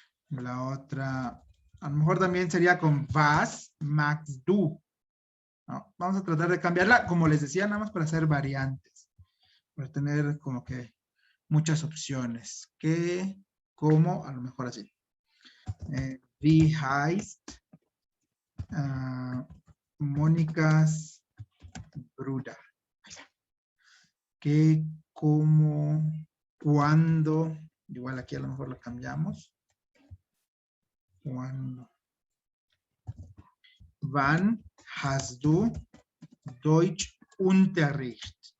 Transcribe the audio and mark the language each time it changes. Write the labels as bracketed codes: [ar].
[es] La otra, a lo mejor también sería con [de] was magst du. [es] ¿No? Vamos a tratar de cambiarla, como les decía, nada más para hacer variantes. Para tener como que muchas opciones. ¿Qué? ¿Cómo? A lo mejor así. [de] Wie heißt Mónica's Bruder? [es] ¿Qué? ¿Cómo? ¿Cuándo? Igual aquí a lo mejor lo cambiamos. ¿Cuándo? [de] Wann hast du Deutschunterricht?